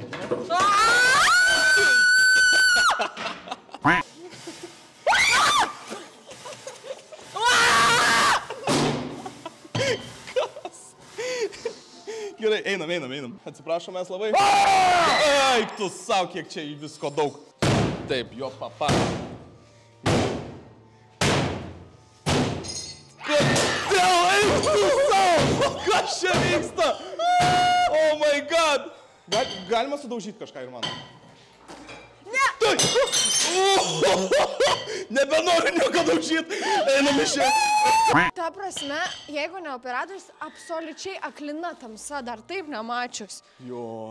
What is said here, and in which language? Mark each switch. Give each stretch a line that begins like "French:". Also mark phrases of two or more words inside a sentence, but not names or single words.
Lithuanian: Gerai, einam. Atsiprašom, mes labai. Eik tu savo, kiek čia visko daug. Taip, jo papa. Kodėl eik tu savo? Kas čia vyksta?
English: Oh my god.
Lithuanian: Galima sudaužyti kažką ir man? Ne. Tai. Nebenoriu nieko daužyti. Einam iš čia. Ta prasme, jeigu ne operatorius, absoliučiai aklina tamsa, dar taip nemačius. Jo.